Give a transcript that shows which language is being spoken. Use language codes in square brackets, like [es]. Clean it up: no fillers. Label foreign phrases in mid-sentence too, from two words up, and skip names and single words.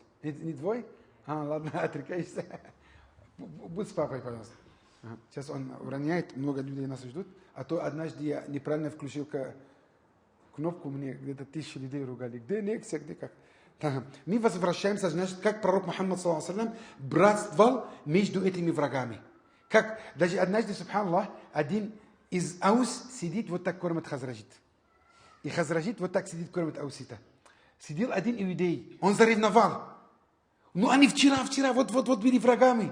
[ru] Не твой? Ладно, отрекайся. Будь с папой, пожалуйста. Сейчас он уроняет, много людей нас ждут. А то однажды я неправильно включил кнопку, мне где-то 1000 людей ругали. Где лекция, где как? Мы возвращаемся, значит, как пророк Мухаммад, [ar] صلى الله عليه وسلم, [ru] братствовал между этими врагами. Как даже однажды, субханаллах, один из Аус сидит, вот так кормит Хазраджит. И Хазраджит вот так сидит, кормит Аусита. Сидел один иудей, он заревновал. Ну они вчера, вот были врагами.